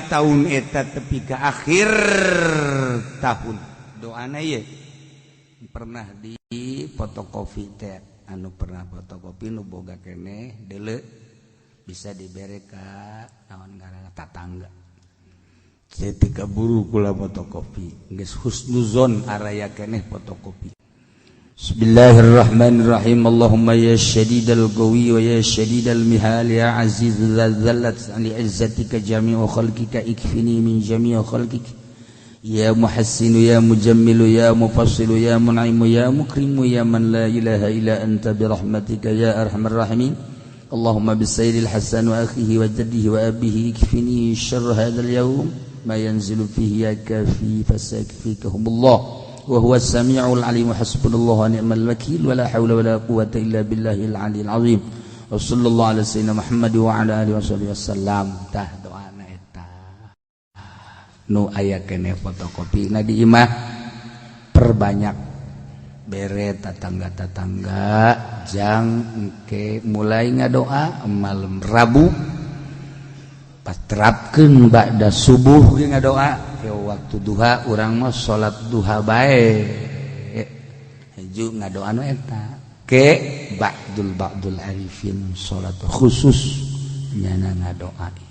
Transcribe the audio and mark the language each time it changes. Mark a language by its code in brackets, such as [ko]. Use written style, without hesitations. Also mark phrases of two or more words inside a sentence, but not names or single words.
[su] taun eta tepi ka akhir tahun doana ye pernah di fotokopi teh anu pernah fotokopi nu boga keneh deuleu bisa dibere ka naon ngaranna tatangga ceuk kaburu kula fotokopi geus husnuzon araya keneh fotokopi [ar] بسم الله الرحمن الرحيم اللهم يا شديد القوى و يا شديد المحال يا عزيز ذلت لعزتك جميع خلقك اكفني من جميع خلقك يا محسن يا مجمل يا مفصل يا منعم يا مكرم يا من لا إله إلا أنت برحمتك يا أرحم الراحمين اللهم بسيد الحسن وأخيه وجده وأبيه اكفني شر هذا اليوم ما ينزل فيه يا كافي فسيكفيكهم الله وهو السميع العليم حسبنا الله ونعم الوكيل ولا حول ولا قوة إلا بالله العلي العظيم وصلى الله على سيدنا محمد وعلى آله وصحبه وسلم [su] tah doana eta nu aya keneh fotokopi na di imah perbanyak bere tatangga-tatangga jang engke mulai ngadoa malam Rabu pas terapkeun ba'da subuh ge ngadoa waktu duha urang mah salat duha bae haju ngadoa nu eta ke ba'dul arifin salat khusus nyana ngadoa